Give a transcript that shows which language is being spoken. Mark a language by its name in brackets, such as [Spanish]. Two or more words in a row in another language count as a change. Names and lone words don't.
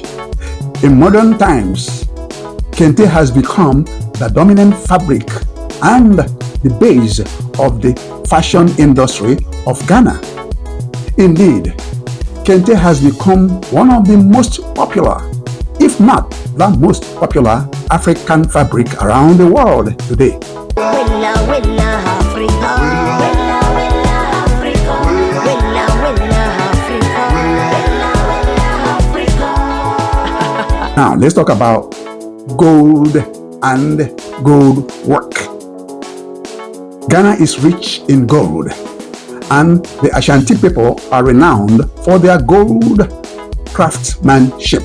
[English] In modern times, kente has become the dominant fabric and the base of the fashion industry of Ghana. Indeed, kente has become one of the most popular, if not the most popular African fabric around the world today. Wella wella Africa. Wella wella Africa. Wella wella Africa. Wella wella Africa. Now, let's talk about gold and gold work. Ghana is rich in gold, and the Ashanti people are renowned for their gold craftsmanship.